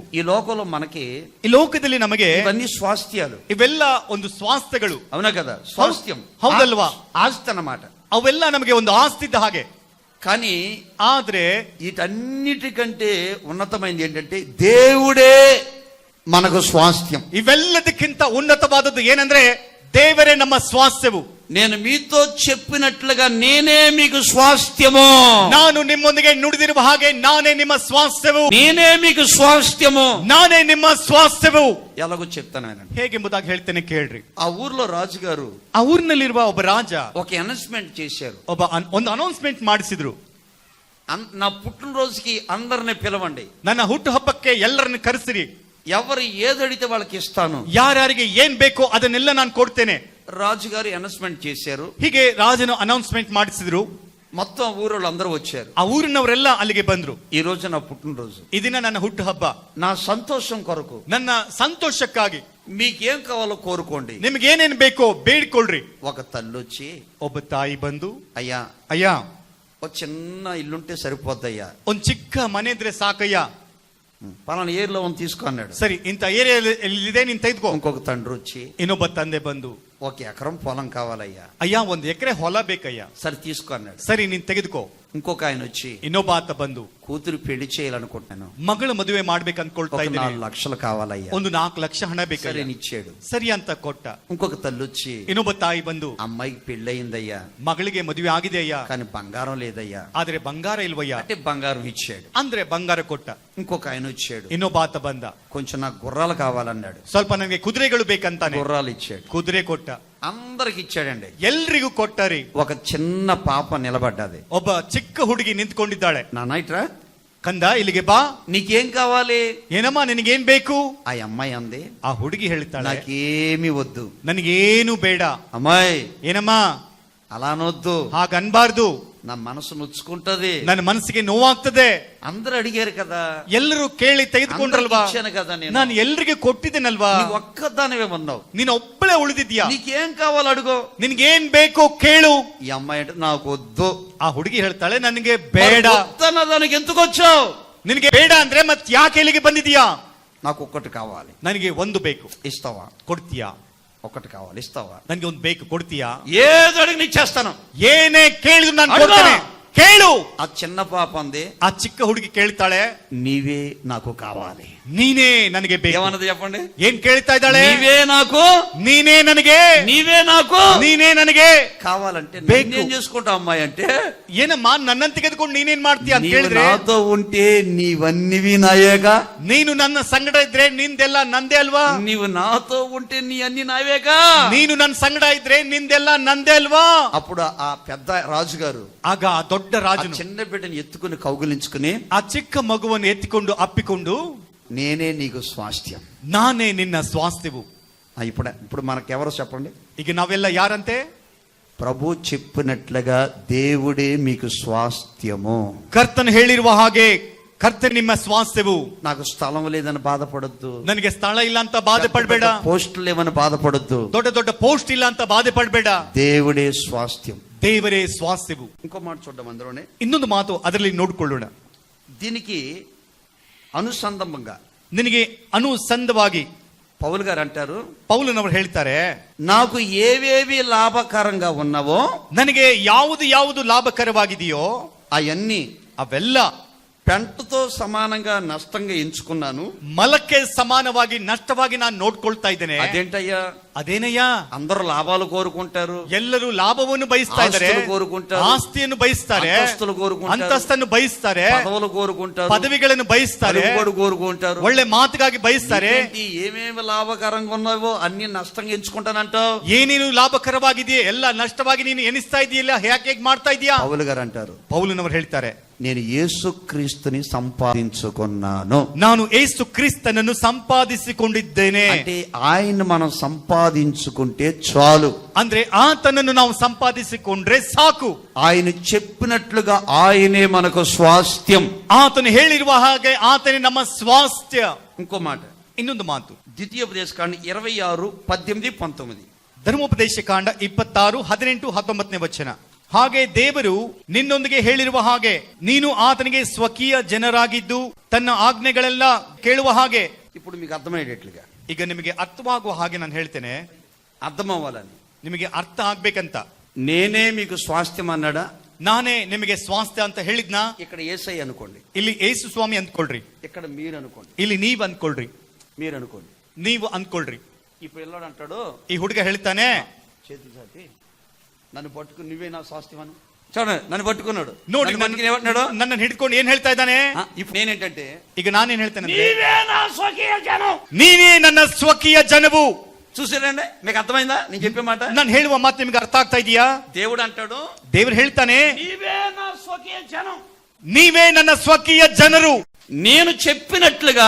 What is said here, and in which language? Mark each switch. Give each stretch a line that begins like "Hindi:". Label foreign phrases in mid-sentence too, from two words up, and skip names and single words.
Telugu: ఈ లోకంలో మనకి
Kannada: ಈ ಲೋಕದಲ್ಲಿ ನಮಗೆ
Telugu: ఇవన్నీ స్వాస్థ్యాలు.
Kannada: ಇವೆಲ್ಲ ಒಂದು ಸ್ವಾಸ್ಥ್ಯಗಳು.
Telugu: అవునా కదా? స్వాస్థ్యం
Kannada: ಹೌದಲ್ವಾ?
Telugu: ఆస్తి అన్నమాట.
Kannada: ಅವೆಲ್ಲ ನಮಗೆ ಒಂದು ಆಸ್ತಿ ಇದ್ದ ಹಾಗೆ.
Telugu: కానీ
Kannada: ಆದ್ರೆ
Telugu: వీటన్నిటికంటే ఉన్నతమైనది ఏంటంటే దేవుడే మనకు స్వాస్థ్యం.
Kannada: ಇವೆಲ್ಲದಕ್ಕಿಂತ ಉನ್ನತವಾದದ್ದು ಏನಂದ್ರೆ ದೇವರೇ ನಮ್ಮ ಸ್ವಾಸ್ಥ್ಯವು.
Telugu: నేను మీతో చెప్పినట్లుగా నేనే మీకు స్వాస్థ్యము.
Kannada: ನಾನು ನಿಮ್ಮೊಂದಿಗೆ ನುಡಿದಿರುವ ಹಾಗೆ ನಾನೇ ನಿಮ್ಮ ಸ್ವಾಸ್ಥ್ಯವು.
Telugu: నేనే మీకు స్వాస్థ్యము.
Kannada: ನಾನೇ ನಿಮ್ಮ ಸ್ವಾಸ್ಥ್ಯವು.
Telugu: ఎలాగో చెప్తాను ఆయన.
Kannada: ಹೇಗೆಂಬುದಾಗಿ ಹೇಳ್ತೇನೆ ಕೇಳ್ರಿ.
Telugu: ఆ ఊర్లో రాజుగారు
Kannada: ಆ ಊರಿನಲ್ಲಿರುವ ಒಬ್ಬ ರಾಜ
Telugu: ఒక అనౌన్స్మెంట్ చేశారు.
Kannada: ಒಂದು ಅನೌನ್ಸ್ಮೆಂಟ್ ಮಾಡಿಸಿದ್ರು.
Telugu: నా పుట్టినరోజుకి అందరిని పిలవండి,
Kannada: ನನ್ನ ಹುಟ್ಟು ಹಬ್ಬಕ್ಕೆ ಎಲ್ಲರನ್ನು ಕರೆಸಿರಿ,
Telugu: ఎవరు ఏదడితే వాళ్ళకి ఇస్తాను,
Kannada: ಯಾರ್ಯಾರಿಗೆ ಏನ್ ಬೇಕೋ ಅದನ್ನೆಲ್ಲ ನಾನು ಕೊಡ್ತೇನೆ.
Telugu: రాజుగారు అనౌన్స్మెంట్ చేశారు.
Kannada: ಹೀಗೆ ರಾಜನು ಅನೌನ್ಸ್ಮೆಂಟ್ ಮಾಡಿಸಿದ್ರು.
Telugu: మొత్తం ఊరోళ్ళు అందరూ వచ్చారు.
Kannada: ಆ ಊರಿನವರೆಲ್ಲ ಅಲ್ಲಿಗೆ ಬಂದ್ರು.
Telugu: ఈ రోజు నా పుట్టినరోజు.
Kannada: ಈ ದಿನ ನನ್ನ ಹುಟ್ಟು ಹಬ್ಬ.
Telugu: నా సంతోషం కొరకు,
Kannada: ನನ್ನ ಸಂತೋಷಕ್ಕಾಗಿ
Telugu: మీకేం కావాలో కోరుకోండి,
Kannada: ನಿಮ್ಗೆ ಏನೇನ್ ಬೇಕೋ ಬೇಡ್ಕೊಳ್ರಿ.
Telugu: ఒక తల్లొచ్చి,
Kannada: ಒಬ್ಬ ತಾಯಿ ಬಂದು,
Telugu: అయ్యా
Kannada: ಅಯ್ಯ
Telugu: ఒక చిన్న ఇల్లుంటే సరిపోద్దయ్యా,
Kannada: ಒಂದ್ ಚಿಕ್ಕ ಮನೆ ಇದ್ರೆ ಸಾಕಯ್ಯ,
Telugu: పలానా ఏరియాలో ఉంది తీసుకో అన్నాడు.
Kannada: ಸರಿ ಇಂತ ಏರಿಯಾಲ್ಲಿದೆ ನೀನ್ ತೆಗೆದುಕೋ.
Telugu: ఇంకొక తండ్రి వచ్చి,
Kannada: ಇನ್ನೊಬ್ಬ ತಂದೆ ಬಂದು,
Telugu: 1 ఎకరం పొలం కావాలయ్యా,
Kannada: ಅಯ್ಯ 1 ಎಕರೆ ಹೊಲ ಬೇಕಯ್ಯ,
Telugu: సరే తీసుకో అన్నాడు.
Kannada: ಸರಿ ನೀನ್ ತೆಗೆದುಕೋ.
Telugu: ఇంకొక ఆయన వచ్చి,
Kannada: ಇನ್ನೊಬ್ಬ ಆತ ಬಂದು,
Telugu: కూతురు పెళ్లి చేయాలనుకుంటున్నాను,
Kannada: ಮಗಳ ಮದುವೆ ಮಾಡ್ಬೇಕು ಅನ್ಕೊಳ್ತಾ
Telugu: 4
Kannada: ಇದ್ದೀನಿ,
Telugu: లక్షలు కావాలయ్యా,
Kannada: 4 ಲಕ್ಷ ಹಣ
Telugu: సరే
Kannada: ಬೇಕಯ್ಯ,
Telugu: ఇచ్చాడు.
Kannada: ಸರಿ ಅಂತ ಕೊಟ್ಟ.
Telugu: ఇంకొక తల్లి వచ్చి,
Kannada: ಇನ್ನೊಬ್ಬ ತಾಯಿ ಬಂದು,
Telugu: అమ్మాయికి పెళ్ళయిందయ్యా,
Kannada: ಮಗಳಿಗೆ ಮದುವೆ ಆಗಿದೆ ಅಯ್ಯ,
Telugu: కానీ బంగారం లేదయ్యా,
Kannada: ಆದ್ರೆ ಬಂಗಾರ ಇಲ್ವಯ್ಯ,
Telugu: అంటే బంగారం ఇచ్చాడు.
Kannada: ಅಂದ್ರೆ ಬಂಗಾರ ಕೊಟ್ಟ.
Telugu: ఇంకొక ఆయన వచ్చాడు,
Kannada: ಇನ್ನೊಬ್ಬ ಆತ ಬಂದ,
Telugu: కొంచెం నాకు గుర్రాలు కావాలన్నాడు,
Kannada: ಸ್ವಲ್ಪ ನನಗೆ ಕುದುರೆಗಳು ಬೇಕಂತಾನೆ,
Telugu: గుర్రాలు ఇచ్చాడు.
Kannada: ಕುದುರೆ ಕೊಟ್ಟ.
Telugu: అందరికి ఇచ్చాడండి.
Kannada: ಎಲ್ರಿಗೂ ಕೊಟ್ಟರಿ.
Telugu: ఒక చిన్న పాప నిలబడ్డది.
Kannada: ಒಬ್ಬ ಚಿಕ್ಕ ಹುಡುಗಿ ನಿಂತ್ಕೊಂಡಿದ್ದಾಳೆ.
Telugu: నాన్న ఇట్రా,
Kannada: ಕಂದ ಇಲ್ಲಿಗೆ ಬಾ,
Telugu: నీకేం కావాలి?
Kannada: ಏನಮ್ಮ ನಿನಗೇನ್ ಬೇಕು?
Telugu: ఆ అమ్మాయి అంది,
Kannada: ಆ ಹುಡುಗಿ ಹೇಳ್ತಾಳೆ,
Telugu: నాకేమీ వద్దు.
Kannada: ನನಗೇನು ಬೇಡ.
Telugu: అమ్మాయి
Kannada: ಏನಮ್ಮ
Telugu: అలా అనొద్దు,
Kannada: ಹಾಗನ್ಬಾರ್ದು,
Telugu: నా మనసు నొచ్చుకుంటది,
Kannada: ನನ್ನ ಮನಸ್ಸಿಗೆ ನೋವಾಗ್ತದೆ.
Telugu: అందరూ అడిగారు కదా,
Kannada: ಎಲ್ಲರೂ ಕೇಳಿ ತೆಗೆದುಕೊಂಡ್ರಲ್ವಾ,
Telugu: అందరికి ఇచ్చాను కదా నేను,
Kannada: ನಾನು ಎಲ್ರಿಗೆ ಕೊಟ್ಟಿದ್ದೇನಲ್ವಾ,
Telugu: నీవు ఒక్కదానివే ఉన్నావు,
Kannada: ನೀನು ಒಬ್ಬಳೇ ಉಳಿದಿದ್ಯಾ,
Telugu: నీకేం కావాలో అడుగు,
Kannada: ನಿನ್ಗೇನ್ ಬೇಕೋ ಕೇಳು.
Telugu: ఈ అమ్మాయి అంటే నాకు వద్దు.
Kannada: ಆ ಹುಡುಗಿ ಹೇಳ್ತಾಳೆ, ನನಗೆ ಬೇಡ.
Telugu: దానికి ఎందుకు వచ్చావు?
Kannada: ನಿನಗೆ ಬೇಡ ಅಂದ್ರೆ ಮತ್ ಯಾಕೆ ಇಲ್ಲಿಗೆ ಬಂದಿದ್ಯಾ?
Telugu: నాకు ఒక్కటి కావాలి,
Kannada: ನನಗೆ ಒಂದು ಬೇಕು,
Telugu: ఇస్తావా?
Kannada: ಕೊಡ್ತೀಯಾ?
Telugu: ఒకటి కావాలి, ఇస్తావా?
Kannada: ನನಗೆ ಒಂದು ಬೇಕು, ಕೊಡ್ತೀಯಾ?
Telugu: ఏది అడిగి నీకు చేస్తాను.
Kannada: ಏನೇ ಕೇಳಿದ್ರು ನಾನು ಅಡ್ಡ. ಕೊಡ್ತೇನೆ, ಕೇಳು.
Telugu: ఆ చిన్న పాప అంది,
Kannada: ಆ ಚಿಕ್ಕ ಹುಡುಗಿ ಕೇಳ್ತಾಳೆ,
Telugu: నీవే నాకు కావాలి.
Kannada: ನೀನೇ ನನಗೆ ಬೇಕು.
Telugu: ఏమన్నది చెప్పండి?
Kannada: ಏನ್ ಕೇಳ್ತಾ ಇದ್ದಾಳೆ?
Telugu: నీవే నాకు,
Kannada: ನೀನೇ ನನಗೆ,
Telugu: నీవే నాకు
Kannada: ನೀನೇ ನನಗೆ
Telugu: కావాలంటే
Kannada: ಬೇಕು.
Telugu: నేను చేసుకుంటా అమ్మాయి అంటే,
Kannada: ಏನಮ್ಮ ನನ್ನನ್ನು ತೆಗೆದುಕೊಂಡು ನೀನೇನ್ ಮಾಡ್ತೀಯ ಅಂತ
Telugu: నీవు
Kannada: ಕೇಳಿದ್ರೆ,
Telugu: నాతో ఉంటే నీవన్నీ నాయేగా,
Kannada: ನೀನು ನನ್ನ ಸಂಗಡ ಇದ್ರೆ ನಿಂದೆಲ್ಲ ನಂದೇ ಅಲ್ವಾ,
Telugu: నీవు నాతో ఉంటే నీ అన్ని నావేగా,
Kannada: ನೀನು ನನ್ನ ಸಂಗಡ ಇದ್ರೆ ನಿಂದೆಲ್ಲ ನಂದೇ ಅಲ್ವಾ.
Telugu: అప్పుడు ఆ పెద్ద రాజుగారు
Kannada: ಆಗ ಆ ದೊಡ್ಡ
Telugu: ఆ
Kannada: ರಾಜನು
Telugu: చిన్న బిడ్డని ఎత్తుకుని కౌగిలించుకుని,
Kannada: ಆ ಚಿಕ್ಕ ಮಗುವನ್ನು ಎತ್ತಿಕೊಂಡು ಅಪ್ಪಿಕೊಂಡು,
Telugu: నేనే నీకు స్వాస్థ్యం.
Kannada: ನಾನೇ ನಿನ್ನ ಸ್ವಾಸ್ಥ್ಯವು.
Telugu: ఇప్పుడు మనకెవరో చెప్పండి?
Kannada: ಈಗ ನಾವೆಲ್ಲ ಯಾರಂತೆ?
Telugu: ప్రభు చెప్పినట్లుగా దేవుడే మీకు స్వాస్థ్యము.
Kannada: ಕರ್ತನು ಹೇಳಿರುವ ಹಾಗೆ ಕರ್ತನು ನಿಮ್ಮ ಸ್ವಾಸ್ಥ್ಯವು.
Telugu: నాకు స్థలం లేదని బాధపడొద్దు,
Kannada: ನನಗೆ ಸ್ಥಳ ಇಲ್ಲ ಅಂತ ಬಾಧೆ ಪಡಬೇಡ,
Telugu: పోస్టులు లేవని బాధపడొద్దు,
Kannada: ದೊಡ್ಡ ದೊಡ್ಡ ಪೋಸ್ಟ್ ಇಲ್ಲ ಅಂತ ಬಾಧೆ ಪಡಬೇಡ.
Telugu: దేవుడే స్వాస్థ్యం.
Kannada: ದೇವರೇ ಸ್ವಾಸ್ಥ್ಯವು.
Telugu: ఇంకో మాట చూద్దాం అందులోనే.
Kannada: ಇನ್ನೊಂದು ಮಾತು ಅದರಲ್ಲಿ ನೋಡಿಕೊಳ್ಳೋಣ.
Telugu: దీనికి అనుసంధానంగా
Kannada: ನಿನಗೆ ಅನುಸಂಧವಾಗಿ
Telugu: పౌలు గారు అంటారు,
Kannada: ಪೌಲನವರು ಹೇಳ್ತಾರೆ,
Telugu: నాకు ఏవేవి లాభకరంగా ఉన్నావో,
Kannada: ನನಗೆ ಯಾವುದು ಯಾವುದು ಲಾಭಕರವಾಗಿದೆಯೋ
Telugu: అవన్నీ
Kannada: ಅವೆಲ್ಲ
Telugu: పెంటతో సమానంగా నష్టంగా ఎంచుకున్నాను.
Kannada: ಮಲಕ್ಕೆ ಸಮಾನವಾಗಿ ನಷ್ಟವಾಗಿ ನಾನು ನೋಡ್ಕೊಳ್ತಾ ಇದ್ದೇನೆ.
Telugu: అదేంటయ్యా?
Kannada: ಅದೇನಯ್ಯ?
Telugu: అందరూ లాభాలు కోరుకుంటారు,
Kannada: ಎಲ್ಲರೂ ಲಾಭವನ್ನು ಬಯಸ್ತಾ ಇದ್ದಾರೆ,
Telugu: ఆస్తులు కోరుకుంటారు,
Kannada: ಆಸ್ತಿಯನ್ನು ಬಯಸ್ತಾರೆ,
Telugu: అంతస్తులు కోరుకుంటారు,
Kannada: ಅಂತಸ್ತನ್ನು ಬಯಸ್ತಾರೆ,
Telugu: పదవులు కోరుకుంటారు,
Kannada: ಪದವಿಗಳನ್ನು ಬಯಸ್ತಾರೆ,
Telugu: పలుకుబడి కోరుకుంటారు,
Kannada: ಒಳ್ಳೆ ಮಾತುಗಾಗಿ ಬಯಸ್ತಾರೆ.
Telugu: ఏంటి ఏమేమి లాభకరంగా ఉన్నావో అన్ని నష్టంగా ఎంచుకుంటానంటావు.
Kannada: ಏನೇನು ಲಾಭಕರವಾಗಿದೆಯೇ ಎಲ್ಲ ನಷ್ಟವಾಗಿ ನೀನು ಎನಿಸ್ತಾ ಇದೆಯಲ್ಲ, ಯಾಕೆ ಮಾಡ್ತಾ ಇದೀಯಾ?
Telugu: పౌలు గారు అంటారు,
Kannada: ಪೌಲನವರು ಹೇಳ್ತಾರೆ,
Telugu: నేను యేసుక్రీస్తుని సంపాదించుకున్నాను.
Kannada: ನಾನು ಯೇಸು ಕ್ರಿಸ್ತನನ್ನು ಸಂಪಾದಿಸಿಕೊಂಡಿದ್ದೇನೆ.
Telugu: అంటే ఆయన మనం సంపాదించుకుంటే చాలు.
Kannada: ಅಂದ್ರೆ ಆತನನ್ನು ನಾವು ಸಂಪಾದಿಸಿಕೊಂಡ್ರೆ ಸಾಕು.
Telugu: ఆయన చెప్పినట్లుగా ఆయనే మనకు స్వాస్థ్యం.
Kannada: ಆತನು ಹೇಳಿರುವ ಹಾಗೆ ಆತನೇ ನಮ್ಮ ಸ್ವಾಸ್ಥ್ಯ.
Telugu: ఇంకో మాట,
Kannada: ಇನ್ನೊಂದು ಮಾತು,
Telugu: ద్వితీయోపదేశకాండం 26:18-19.
Kannada: ಧರ್ಮೋಪದೇಶ ಕಾಂಡ 26, 18, 19 ವಚನ. ಹಾಗೆ ದೇವರು ನಿನ್ನೊಂದಿಗೆ ಹೇಳಿರುವ ಹಾಗೆ ನೀನು ಆತನಿಗೆ ಸ್ವಕೀಯ ಜನರಾಗಿದ್ದು ತನ್ನ ಆಜ್ಞೆಗಳೆಲ್ಲ ಕೇಳುವ ಹಾಗೆ.
Telugu: ఇప్పుడు మీకు అర్థమయ్యేటట్లుగా
Kannada: ಈಗ ನಿಮಗೆ ಅರ್ಥವಾಗುವ ಹಾಗೆ ನಾನು ಹೇಳ್ತೇನೆ,
Telugu: అర్థం అవ్వాలని.
Kannada: ನಿಮಗೆ ಅರ್ಥ ಆಗ್ಬೇಕಂತ.
Telugu: నేనే మీకు స్వాస్థ్యం అన్నాడా?
Kannada: ನಾನೇ ನಿಮಗೆ ಸ್ವಾಸ್ಥ್ಯ ಅಂತ ಹೇಳಿದ್ನಾ?
Telugu: ఇక్కడ యేసయ్య అనుకోండి,
Kannada: ಇಲ್ಲಿ ಏಸು ಸ್ವಾಮಿ ಅಂದ್ಕೊಳ್ರಿ,
Telugu: ఇక్కడ మీరు అనుకోండి,
Kannada: ಇಲ್ಲಿ ನೀವ್ ಅಂದ್ಕೊಳ್ರಿ,
Telugu: మీరు అనుకోండి.
Kannada: ನೀವು ಅಂದ್ಕೊಳ್ರಿ.
Telugu: ఈ పిల్లడు అంటాడు,
Kannada: ಈ ಹುಡುಗ ಹೇಳ್ತಾನೆ,
Telugu: చేతులు చాటి నన్ను పట్టుకుని నువ్వే నా స్వాస్థ్యం అను. చూడండి, నన్ను పట్టుకున్నాడు.
Kannada: ನೋಡಿ
Telugu: నన్ను పట్టుకుని ఏమంటున్నాడు?
Kannada: ನನ್ನನ್ನು ಹಿಡ್ಕೊಂಡು ಏನ್ ಹೇಳ್ತಾ ಇದ್ದಾನೆ?
Telugu: ఇప్పుడు నేనేంటంటే,
Kannada: ಈಗ ನಾನೇನ್ ಹೇಳ್ತೇನೆ,
Telugu: నీవే నా స్వకీయ జనం.
Kannada: ನೀನೇ ನನ್ನ ಸ್ವಕೀಯ ಜನವು.
Telugu: చూసారండి, మీకు అర్థమైందా నేను చెప్పే మాట?
Kannada: ನಾನು ಹೇಳುವ ಮಾತು ನಿಮ್ಗೆ ಅರ್ಥ ಆಗ್ತಾ ಇದೆಯಾ?
Telugu: దేవుడు అంటాడు,
Kannada: ದೇವರು ಹೇಳ್ತಾನೆ,
Telugu: నీవే నా స్వకీయ జనం,
Kannada: ನೀವೇ ನನ್ನ ಸ್ವಕೀಯ ಜನರು.
Telugu: నేను చెప్పినట్లుగా